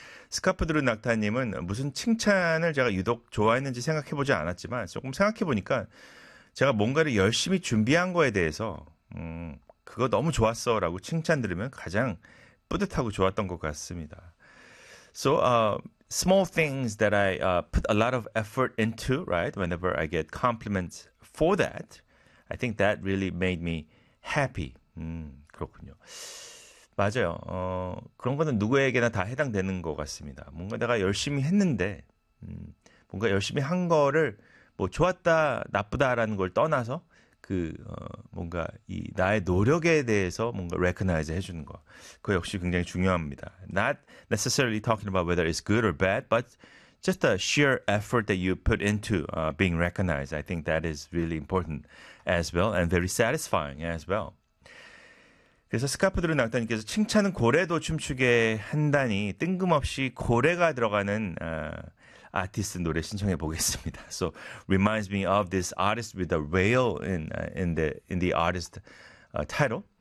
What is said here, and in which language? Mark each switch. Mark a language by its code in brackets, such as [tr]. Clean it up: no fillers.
[ko] 스카프드루 낙타님은 무슨 칭찬을 제가 유독 좋아했는지 생각해보지 않았지만 조금 생각해보니까 제가 뭔가를 열심히 준비한 거에 대해서 그거 너무 좋았어라고 칭찬 들으면 가장 뿌듯하고 좋았던 것 같습니다. [en] So, small things that I put a lot of effort into, right? Whenever I get compliments for that, I think that really made me happy. [ko] 그렇군요. 맞아요. 그런 거는 누구에게나 다 해당되는 것 같습니다. 뭔가 내가 열심히 했는데, 뭔가 열심히 한 거를 뭐 좋았다, 나쁘다라는 걸 떠나서 그 뭔가 이 나의 노력에 대해서 뭔가 recognize 해주는 거, 그 역시 굉장히 중요합니다. [en] Not necessarily talking about whether it's good or bad, but just the sheer effort that you put into being recognized, I think that is really important as well and very satisfying as well. [ko] 그래서 스카프드루 낙타님께서 칭찬은 고래도 춤추게 한다니 뜬금없이 고래가 들어가는 아티스트 노래 신청해 보겠습니다. [en] So reminds me of this artist with the whale in the artist title.